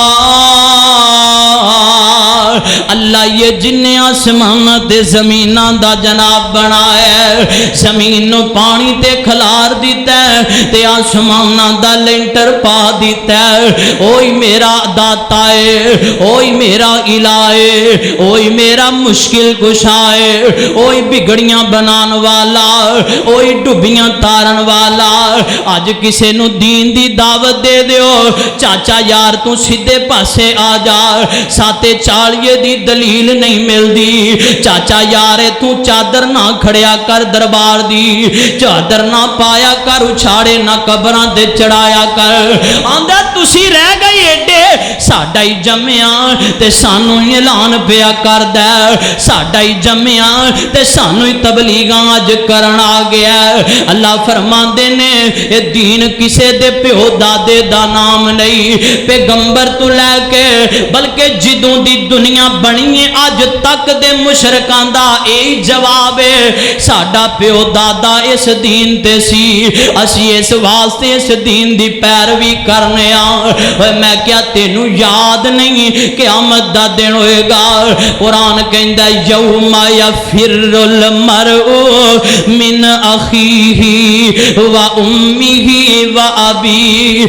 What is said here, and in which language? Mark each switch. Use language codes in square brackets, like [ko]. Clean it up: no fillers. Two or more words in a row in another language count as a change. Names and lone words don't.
[pa] اللہ یہ جن آسمان تے زمیناں دا جناب بنایا ہے, زمین نو پانی تے کھلار دیتا ہے تے آسماناں دا لینٹر پا دیتا ہے. اوہی میرا داتا ہے, اوہی میرا الہ ہے, اوہی میرا مشکل کشا ہے, اوہی بگڑیاں بنان والا, اوہی ڈبیاں تارن والا. اج کسے نو دین دی دعوت دے دیو, چاچا یار تو سیدھے پاسے آ جا, ساتے چالیے دی دلیل نہیں ملدی. چاچا یارے تو چادر نہ کھڑیا کر دربار دی, چادر نہ پایا کر اچھاڑے نہ قبراں دے چڑھایا کر. آندا تسی رہ گئی ایڈے, ساڈا ہی جمیا تے سانو اعلان پیا کردا, ساڈا ہی جمیا تے سانو ہی تبلیغاں اج کرن آ گیا. اللہ فرماندے نے اے دین کسے دے پیو دادے دا نام نہیں, پیغمبر تو لے کے بلکہ جدوں دی دنیا بنی ہے اج تک دے مشرکاں دا اے جواب ہے ساڈا پیو دادا اس دین تے سی, اسی اس واسطے اس دین دی پیروی کرنے آ. میں کیا تینوں یاد نہیں قیامت دا دن ہوئے گا؟ قرآن کہندا [ar] یوم یفر المرء من اخیہ و امیہ و ابی.